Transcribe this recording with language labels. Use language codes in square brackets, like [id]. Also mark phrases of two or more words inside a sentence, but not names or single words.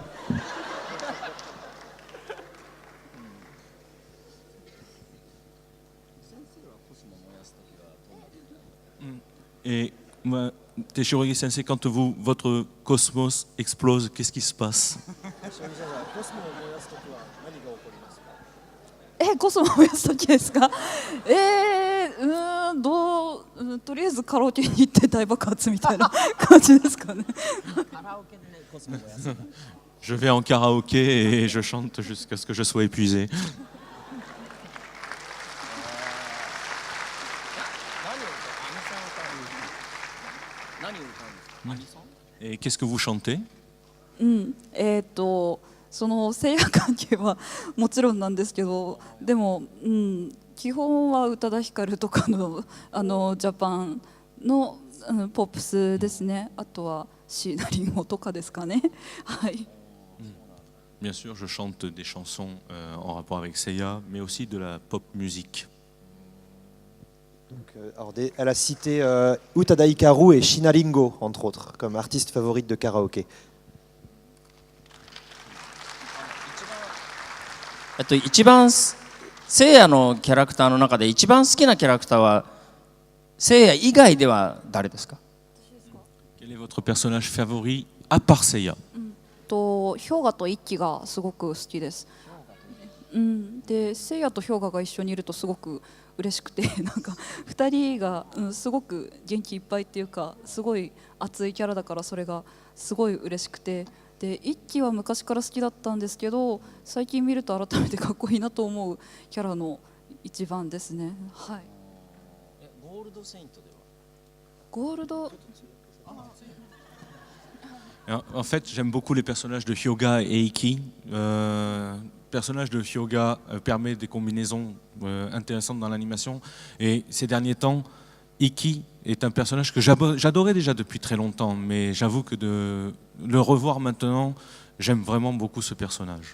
[fr] Et Teshirori Sensei, quand votre cosmos explose, qu'est-ce qui se passe? [ja] コスモを燃やす時ですか？とりあえずカラオケに行って大爆発みたいな感じですかね。 [fr] Je vais en karaoké et je chante jusqu'à ce que je sois épuisé. Et qu'est-ce que vous chantez? [ja] その性役関係はもちろんなんですけど、でも、基本は宇多田ヒカルとかのジャパンのポップスですね。あとは椎名林檎とかですかね。はい。 [fr] Bien sûr, je chante des chansons en rapport avec Seiya, mais aussi de la pop musique. Donc, elle a cité Utada Hikaru et Shiina Ringo, entre autres, comme artistes favorites de karaoké. [ja] 一番聖夜のキャラクターの中で一番好きなキャラクターは聖夜以外では誰ですか？ [fr] Quel est votre personnage favori à part Seiya? [ja] と氷河と一輝がすごく好きです。で聖夜と氷河が一緒にいるとすごく嬉しくてなんか2人が、すごく元気いっぱいっていうかすごい熱いキャラだからそれがすごい嬉しくて、で一輝は昔から好きだったんですけど最近見ると改めてかっこいいなと思うキャラの一番ですね。はい。ゴールドセイントではゴールド [fr] En fait, j'aime beaucoup les personnages de Hyoga et Iki. Le personnage de Hyoga permet des combinaisons intéressantes dans l'animation. Et ces derniers temps, Iki est un personnage que j'adorais déjà depuis très longtemps, mais j'avoue que de le revoir maintenant, j'aime vraiment beaucoup ce personnage.